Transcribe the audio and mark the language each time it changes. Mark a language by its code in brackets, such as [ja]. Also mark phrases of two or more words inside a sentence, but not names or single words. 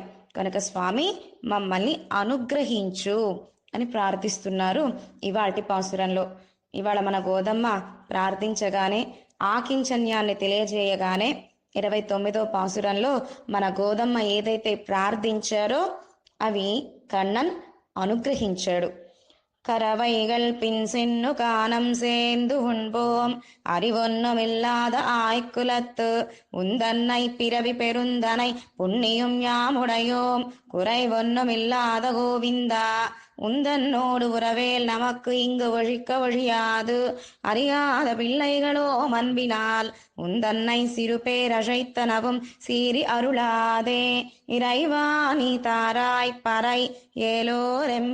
[te] కనుక స్వామి మమ్మల్ని అనుగ్రహించు అని ప్రార్థిస్తున్నారు ఇవాల్టి పాసురంలో. ఇవాళ మన గోదమ్మ ప్రార్థించగానే ఆకించన్యాన్ని తెలియజేయగానే 29వ పాసురంలో మన గోదమ్మ ఏదైతే ప్రార్థించారో అవి కண்ணన్ అనుగ్రహించాడు. [ta] கரவைகள் பின் சென்னு காணம் சேர்ந்து உண்போம் அறிவொன்னுமில்லாத ஆய்க்குலத்து உந்தன்னை பிறவி பெருந்தனை புண்ணியும் யாமுடையோம் குறைவொன்னுமில்லாத கோவிந்தா உந்தன்னோடு உறவேல் நமக்கு இங்கு ஒழிக்க ஒழியாது அறியாத பிள்ளைகளோ அன்பினால் உந்தன்னை சிறு பேரழைத்தனவும் சீறி அருளாதே இறைவா நீ தாராய் பறை ஏலோரெம்பாவாய்.